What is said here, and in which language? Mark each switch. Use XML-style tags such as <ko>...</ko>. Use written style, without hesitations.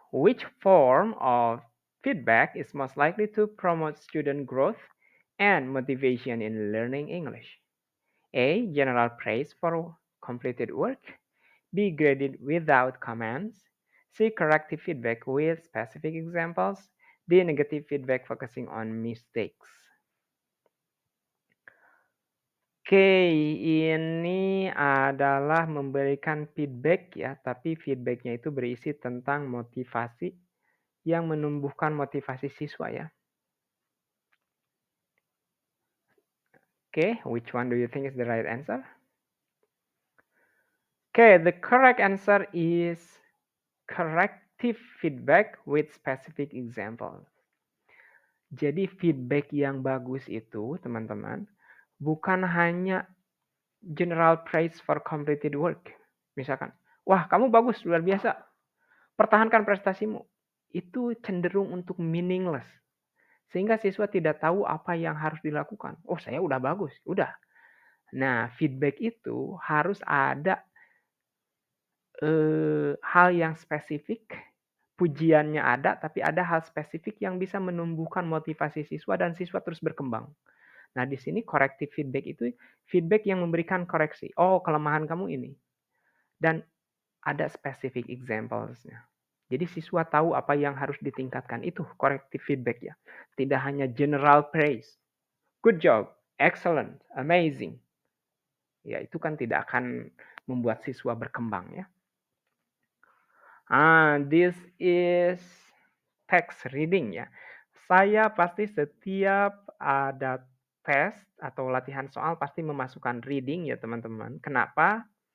<en>Which form of feedback is most likely to promote student growth and motivation in learning English? A. General praise for completed work. B. Graded without comments. C. Corrective feedback with specific examples. D. Negative feedback focusing on mistakes.</en> <id>Oke, ini adalah memberikan feedback ya, tapi feedbacknya itu berisi tentang motivasi yang menumbuhkan motivasi siswa ya.</id> <en>Oke, which one do you think is the right answer? Okay, the correct answer is corrective feedback with specific examples.</en> <id>Jadi feedback yang bagus itu, teman-teman, bukan hanya</id> <en>general praise for completed work.</en> <id>Misalkan, wah kamu bagus, luar biasa, pertahankan prestasimu. Itu cenderung untuk meaningless. Sehingga siswa tidak tahu apa yang harus dilakukan. Oh saya udah bagus, udah. Nah feedback itu harus ada hal yang spesifik, pujiannya ada, tapi ada hal spesifik yang bisa menumbuhkan motivasi siswa dan siswa terus berkembang. Nah, di sini corrective feedback itu feedback yang memberikan koreksi. Oh, kelemahan kamu ini. Dan ada specific examples-nya. Jadi siswa tahu apa yang harus ditingkatkan. Itu corrective feedback ya. Tidak hanya general praise.</id> <en>Good job, excellent, amazing.</en> <id>Ya, itu kan tidak akan membuat siswa berkembang ya.</id> <en>This is text reading</en> <id>ya. Saya pasti setiap ada tes atau latihan soal pasti memasukkan reading ya teman-teman. Kenapa?</id>